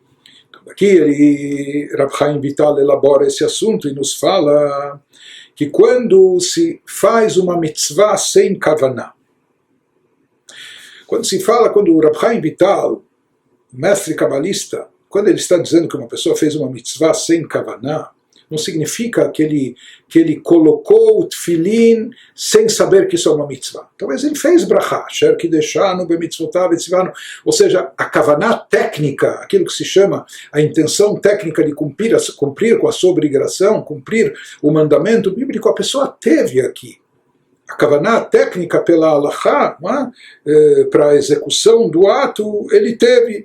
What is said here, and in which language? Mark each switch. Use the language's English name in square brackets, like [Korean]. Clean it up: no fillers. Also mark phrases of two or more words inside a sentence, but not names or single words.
[Portuguese] Aqui Rav Chaim Vital elabora esse assunto e nos fala que quando se faz uma mitzvah sem kavaná, quando o Rav Chaim Vital mestre cabalista, quando ele está dizendo que uma pessoa fez uma mitzvah sem kavaná, não significa que ele colocou o tefilin sem saber que isso é uma mitzvah. Talvez ele fez brachá, [Hebrew] אשר קדשנו במצוותיו וצונו, [Portuguese] ou seja, a kavaná técnica, aquilo que se chama a intenção técnica de cumprir com a sua obrigação, cumprir o mandamento bíblico, a pessoa teve aqui. A kavaná técnica pela halachá, para a execução do ato, ele teve.